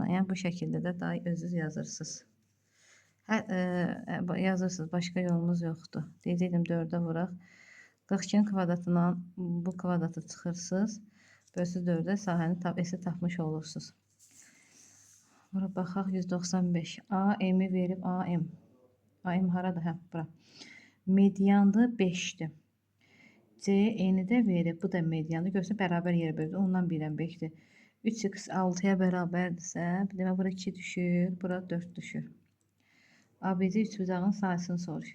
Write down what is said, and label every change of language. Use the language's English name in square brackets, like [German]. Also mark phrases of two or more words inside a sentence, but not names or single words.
[Azerbaijani] Yəni bu şəkildə də daha özünüz yazırsınız. Yazırsınız. Başqa yolumuz yoxdur. Deyəcəkdim 4'ə vuraq. 42'nin kvadratından bu kvadratı çıxırsınız. Bölüsünüz 4'ə sahəni S tapmış olursunuz. Bura baxaq 195. AM-i verib AM. AM haradır? Hə, bura. Mediandır 5'dir. C eni də verib. Bu da mediandır. Görsün bərabər yerə bölüdür. Ondan birdən 5'dir. 3x 6'ya bərabərdirsə, demək bura 2 düşür, bura 4 düşür. ABC üçbucağın sayısını soruşur.